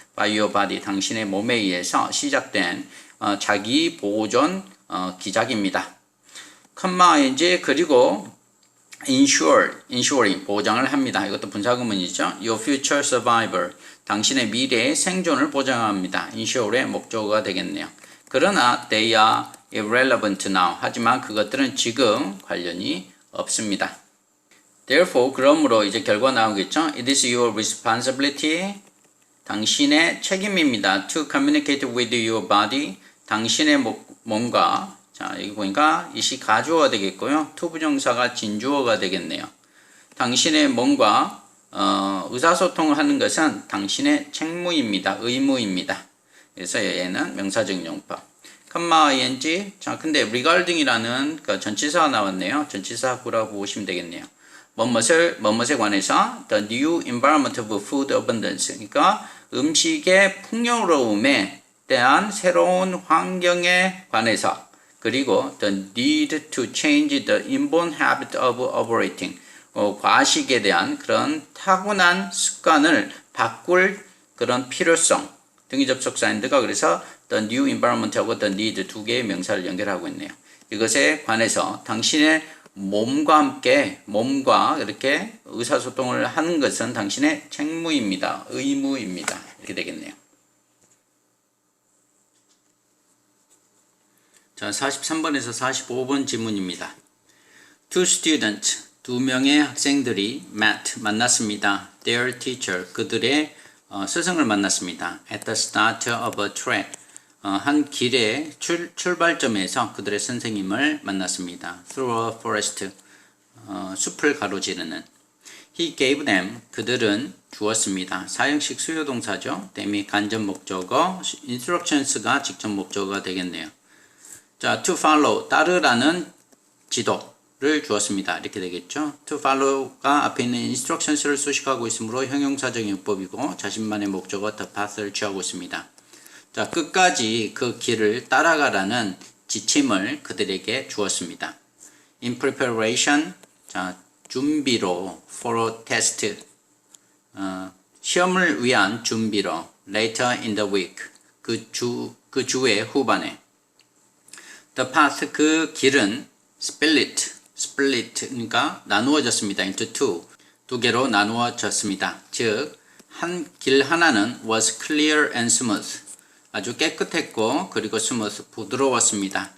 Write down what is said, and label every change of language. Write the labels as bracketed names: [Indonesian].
[English] by your body, [Korean] 당신의 몸에 의해서 시작된 자기 보존 기작입니다. 컴마인지 그리고 ensuring, 보장을 합니다. 이것도 분사구문이죠. [English] Your future survival, [Korean] 당신의 미래의 생존을 보장합니다. ensure의 목적어가 되겠네요. 그러나 [English] they are irrelevant now. [Korean] 하지만 그것들은 지금 관련이 없습니다. Therefore, 그러므로 이제 결과 나오겠죠. [English] It is your responsibility, [Korean] 당신의 책임입니다. [English] To communicate with your body, [Korean] 당신의 몸과, 자, 여기 보니까 이시 가주어가 되겠고요. to 부정사가 진주어가 되겠네요. 당신의 몸과 의사소통을 하는 것은 당신의 책무입니다. 의무입니다. 그래서 얘는 명사적 용법. 컴마 ing. 자, 근데 regarding이라는 그 전치사가 나왔네요. 전치사구라고 보시면 되겠네요. 뭐뭇에 관해서 [English] the new environment of food abundance. [Korean] 그러니까 음식의 풍요로움에 대한 새로운 환경에 관해서, 그리고 [English] the need to change the inborn habit of operating. [Korean] 과식에 대한 그런 타고난 습관을 바꿀 그런 필요성. 등기 접속사 and가 그래서 the new environment하고 the need 두 개의 명사를 연결하고 있네요. 이것에 관해서 당신의 몸과 이렇게 의사소통을 하는 것은 당신의 책무입니다. 의무입니다. 이렇게 되겠네요. 자, 43번에서 45번 지문입니다. [English] Two students, [Korean] 두 명의 학생들이 만났습니다. [English] Their teacher, [Korean] 그들의 스승을 만났습니다. [English] At the start of a trek, [Korean] 한 길의 출발점에서 그들의 선생님을 만났습니다. [English] Through a forest, [Korean] 숲을 가로지르는. [English] He gave them, [Korean] 그들은 주었습니다. 사형식 수요동사죠. them이 간접 목적어, instructions가 직접 목적어가 되겠네요. 자, [English] to follow, [Korean] 따르라는 지도를 주었습니다. 이렇게 되겠죠. to follow가 앞에 있는 instructions를 수식하고 있으므로 형용사적 용법이고 자신만의 목적어 [English] the path [Korean] 를 취하고 있습니다. 자, 끝까지 그 길을 따라가라는 지침을 그들에게 주었습니다. [English] In preparation, [Korean] 자, 준비로, [English] for a test, [Korean] 시험을 위한 준비로, [English] later in the week, [Korean] 그 주의 후반에. [English] The path, [Korean] 그 길은 split, 그러니까 나누어졌습니다. [English] into two, [Korean] 두 개로 나누어졌습니다. 즉, 길 하나는 [English] was clear and smooth, [Korean] 아주 깨끗했고 그리고 smooth, 부드러웠습니다.